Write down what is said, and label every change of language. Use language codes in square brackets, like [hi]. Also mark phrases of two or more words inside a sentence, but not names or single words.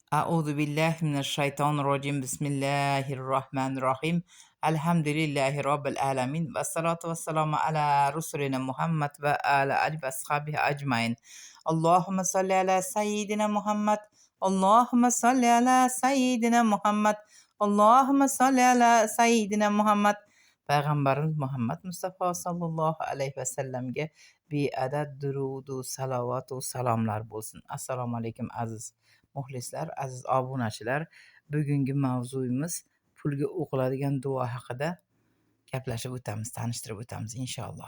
[ar] أعوذ بالله من الشيطان الرجيم بسم الله الرحمن الرحيم الحمد لله رب العالمين والصلاة والسلام على رسولنا محمد وعلى آله وأصحابه أجمعين اللهم صل على سيدنا محمد اللهم صل على سيدنا محمد اللهم صل على سيدنا محمد [uz] Payg'ambarimiz Muhammad Mustafa sallallohu alayhi vasallamga beadad durudu salovatu salomlar bo'lsin. Assalomu alaykum aziz muxlislar, aziz obunachilar. Bugungi mavzuyimiz pulga o'qiladigan duo haqida gaplashib o'tamiz, tanishtirib o'tamiz inshaalloh.